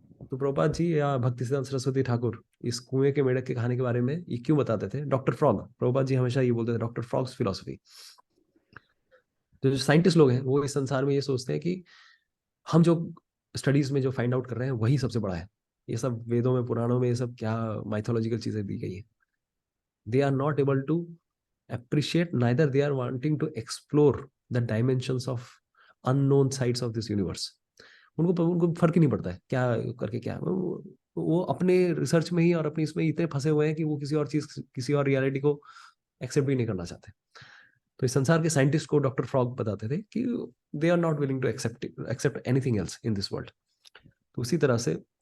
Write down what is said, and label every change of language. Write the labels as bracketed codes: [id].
[hi] तो प्रभुपाद जी या भक्ति सिद्धांत सरस्वती ठाकुर इस कुएं के मेढक के कहानी के बारे में ये क्यों बताते थे? डॉक्टर फ्रॉग, प्रभुपाद जी हमेशा ये बोलते थे, डॉक्टर फ्रॉग्स फिलोसफी। तो जो साइंटिस्ट लोग हैं वो इस संसार में ये सोचते हैं कि हम जो स्टडीज में जो फाइंड आउट कर रहे हैं वही सबसे बड़ा है। ये सब वेदों में पुराणों में ये सब क्या माइथोलॉजिकल चीजें दी गई है। [en] They are not able to appreciate, neither they are wanting to explore the dimensions of unknown sides of this universe. [hi] उनको फर्क ही नहीं पड़ता है क्या करके क्या, वो अपने रिसर्च में ही और अपनी इसमें इतने फंसे हुए हैं कि वो किसी और चीज, किसी और रियलिटी को एक्सेप्ट भी नहीं करना चाहते। तो इस संसार के साइंटिस्ट को डॉक्टर फ्रॉग बताते थे कि [en] They are not willing to accept anything else in this world. [hi] तो उसी तरह से